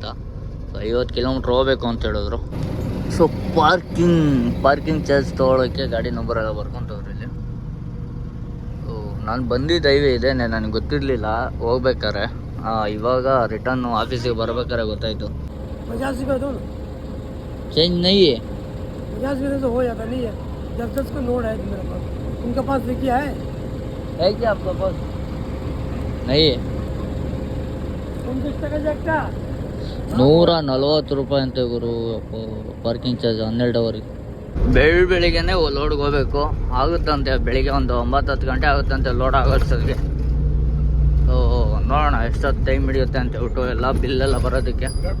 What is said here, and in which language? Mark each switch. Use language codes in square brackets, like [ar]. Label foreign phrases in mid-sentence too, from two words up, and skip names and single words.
[kn] ಸೊ 50 ಕಿಲೋಮೀಟ್ರ್ ಹೋಗ್ಬೇಕು ಅಂತ ಹೇಳಿದ್ರು. ಸೊ [en] parking charge [kn] ತೊಗೊಳೋಕ್ಕೆ ಗಾಡಿ ನಂಬರ್ ಎಲ್ಲ ಬರ್ಕೊಂತವ್ರು ಇಲ್ಲಿ. ಸೊ ನಾನು ಬಂದಿದ್ದು ಹೈವೇ ಇದೆ, ನನಗೆ ಗೊತ್ತಿರಲಿಲ್ಲ ಹೋಗ್ಬೇಕಾರೆ. ಇವಾಗ ರಿಟರ್ನ್ ಆಫೀಸಿಗೆ ಬರ್ಬೇಕಾರೆ ಗೊತ್ತಾಯಿತು. [hi] 50 रुपये दो ना, चेंज नहीं है? 50 रुपये तो हो जाता नहीं है। 10-10 का नोट है मेरे पास, उनके पास देखिए है क्या आपका पास? नहीं है. 29 टका जगटा [kn] 140 ರೂಪಾಯಿ ಅಂತೆ ಗುರು [en] parking charge [kn] 12 ಅವರಿಗೆ. ಬೆಳಿಗ್ಗೆನೆ ಲೋಡ್ಗೆ ಹೋಗ್ಬೇಕು ಆಗುತ್ತಂತೆ. ಬೆಳಿಗ್ಗೆ ಒಂದು 9-10 ಗಂಟೆ ಆಗುತ್ತಂತೆ ಲೋಡ್ ಆಗೋಷ್ಟೊತ್ತಿಗೆ. ಸೊ ನೋಡೋಣ ಎಷ್ಟೊತ್ತು ಟೈಮ್ ಹಿಡಿಯುತ್ತೆ ಅಂತ ಹೇಳ್ಬಿಟ್ಟು ಎಲ್ಲ ಬಿಲ್ಲೆಲ್ಲ ಬರೋದಕ್ಕೆ.